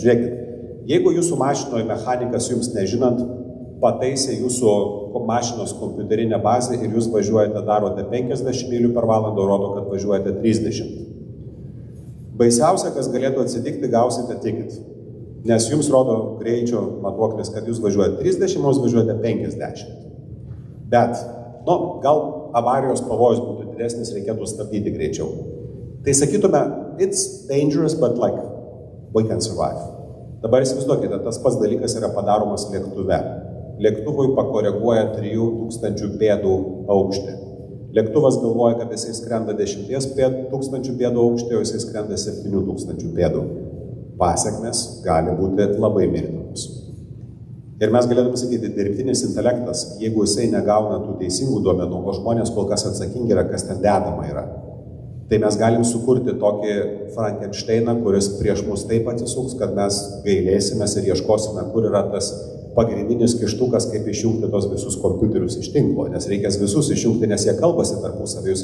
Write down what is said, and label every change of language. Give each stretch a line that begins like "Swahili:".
Lithuanian: Žiūrėkit, jeigu jūsų mašinoje mechanikas jums nežinant pataisė jūsų mašinos kompiuterinę bazę ir jūs važiuojate, darote 50 mylių per valandą, rodo, kad važiuojate 30. Baisiausia, kas galėtų atsitikti, gausite ticket. Nes jums rodo greičio matuoklis, kad jūs važiuojate 30, jūs važiuojate 50. Bet, gal avarijos pavojus būtų didesnis, reikėtų stabdyti greičiau. Tai sakytume,
English: it's dangerous, but like, we can survive.
Lithuanian: Dabar įsivaizduokite, tas pats dalykas yra padaromas lėktuve. Lėktuvui pakoreguoja 3000 pėdų aukštį. Lėktuvas galvoja, kad jisai skrenda 10 000 pėdų aukštį, o jisai skrenda 7000 pėdų. Pasiekmes gali būti labai mirtinos. Ir mes galėtume sakyti, dirbtinis intelektas, jeigu jisai negauna tų teisingų duomenų, o žmonės kol kas atsakingi yra, kas ten dedama yra, tai mes galim sukurti tokį Frankensteiną, kuris prieš mus taip atsisuks, kad mes gailėsimės ir ieškosime, kur yra tas pagrindinis kištukas, kaip išjungti tos visus kompiuterius iš tinklo, nes reikės visus išjungti, nes jie kalbasi tarpusavį.